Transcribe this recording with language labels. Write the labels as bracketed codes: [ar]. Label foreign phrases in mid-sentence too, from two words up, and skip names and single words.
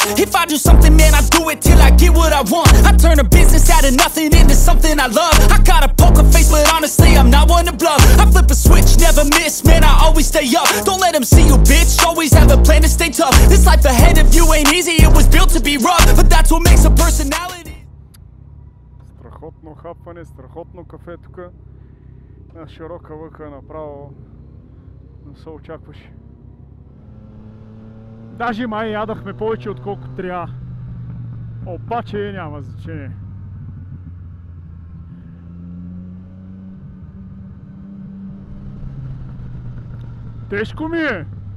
[en] If I do something, man, I do it till I get what I want. I turn a business out of nothing into something I love. I got a poker face, but honestly, I'm not one to bluff. I flip a switch, never miss, man, I always stay up. Don't let them see you, bitch, always have a plan to stay tough. This life ahead of you ain't easy, it was built to be rough, but that's what makes a personality. [bg] Страхотно хапване, страхотно кафе тук. На широка лъка направо не се очакваше. Даже май ядахме повече отколкото трябва. Обаче няма значение. Тежко ми е!